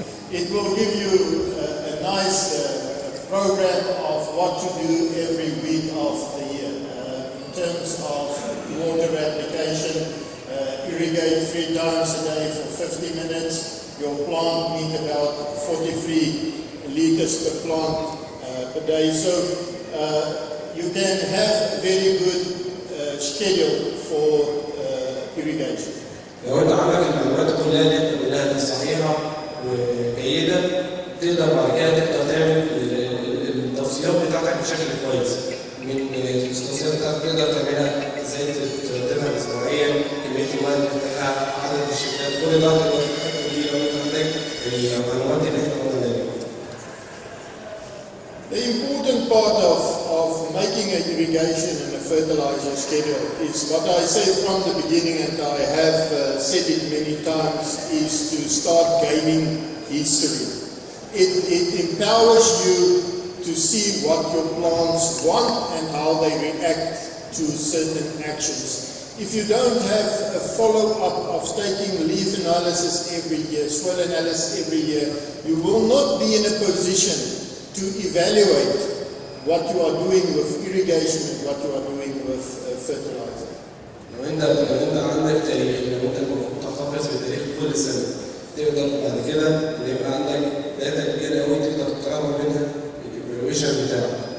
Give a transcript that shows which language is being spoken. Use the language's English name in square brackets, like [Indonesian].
[English] It will give you a nice program of what to do every week of the year in terms of water application, irrigate 3 times a day for 50 minutes. Your plant needs about 43 liters per plant per day. So you can have a very good schedule for irrigation. [Arabic] لو انت عندك المعلومات كلها اللي انت قلناها دي صحيحه وجيده تقدر بعد كده تعمل التوصيات بتاعتك بشكل كويس. من التوصيات بتاعتك تقدر تعملها ازاي ترتبها اسبوعيا، كميه الميه اللي بتاعها، عدد الشتات، كل ده تقدر تتحكم فيه لو انت عندك المعلومات اللي احنا قلنا. [English] The important part of making an irrigation and a fertilizer schedule is what I said from the beginning, and I have said it many times, is to start gaining history. It empowers you to see what your plants want and how they react to certain actions. If you don't have a follow-up of taking leaf analysis every year, soil analysis every year, you will not be in a position to evaluate what you are doing with irrigation and what you are doing with fertilizer. [Arabic] لو انت عندك تاريخ، لو انت المفروض تحتفظ بالتاريخ كل سنه، تقدر بعد كده يبقى عندك داتا كبيره قوي تقدر تقرر منها الايفالويشن بتاعك.